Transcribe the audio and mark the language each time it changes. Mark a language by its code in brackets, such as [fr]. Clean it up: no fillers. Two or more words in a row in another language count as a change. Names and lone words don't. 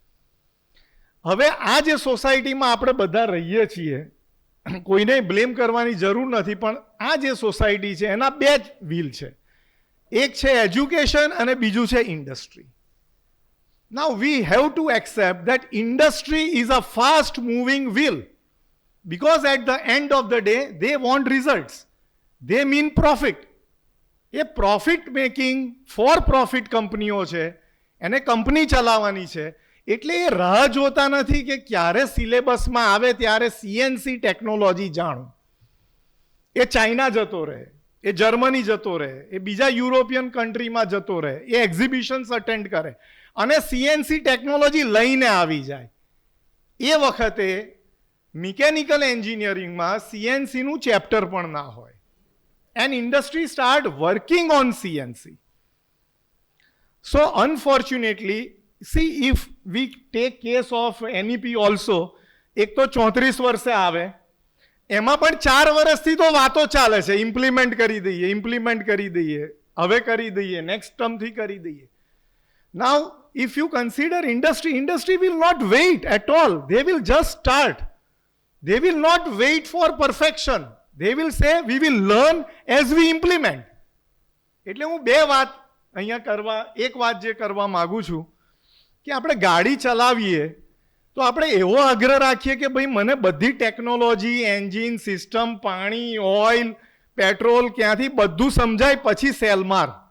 [gu] હવે આ જે સોસાયટીમાં આપણે બધા રહીએ છીએ, કોઈને બ્લેમ કરવાની જરૂર નથી, પણ આ જે સોસાયટી છે એના 2 જ વ્હીલ છે, એક છે એજ્યુકેશન અને બીજું છે ઇન્ડસ્ટ્રી. [en] now we have to accept that industry is a fast moving wheel because at the end of the day they want results, they mean profit. [gu] એ [en] profit making for profit [gu] કંપનીઓ છે, એને કંપની ચલાવવાની છે, એટલે એ રાહ જોતા નથી કે ક્યારે સિલેબસમાં આવે ત્યારે CNC ટેકનોલોજી જાણું, એ ચાઇના જતો રહે, એ જર્મની જતો રહે, એ બીજા યુરોપિયન કન્ટ્રીમાં જતો રહે, એ [en] exhibitions attend [gu] કરે અને સીએનસી ટેકનોલોજી લઈને આવી જાય. એ વખતે [en] mechanical engineering [gu] સીએનસીનું ચેપ્ટર પણ ના હોય. [en] and industry start working on CNC. so unfortunately, see, if we take case of NEP also, [gu] એક તો 34 વર્ષે આવે, એમાં પણ 4 વર્ષથી તો વાતો ચાલે છે, ઇમ્પ્લિમેન્ટ કરી દઈએ, હવે કરી દઈએ, [en] next term [gu] કરી દઈએ. [en] નાઉ if you consider industry will not wait at all. They will just start. They will not wait for perfection. They will say we will learn as we implement. [gu] એટલે હું બે વાત અહીંયા એક વાત જે કરવા માંગુ છું કે આપણે ગાડી ચલાવીએ તો આપણે એવો આગ્રહ રાખીએ કે ભાઈ મને બધી ટેકનોલોજી, એન્જિન, સિસ્ટમ, પાણી, ઓઇલ, પેટ્રોલ ક્યાંથી બધું સમજાય પછી સેલ માર.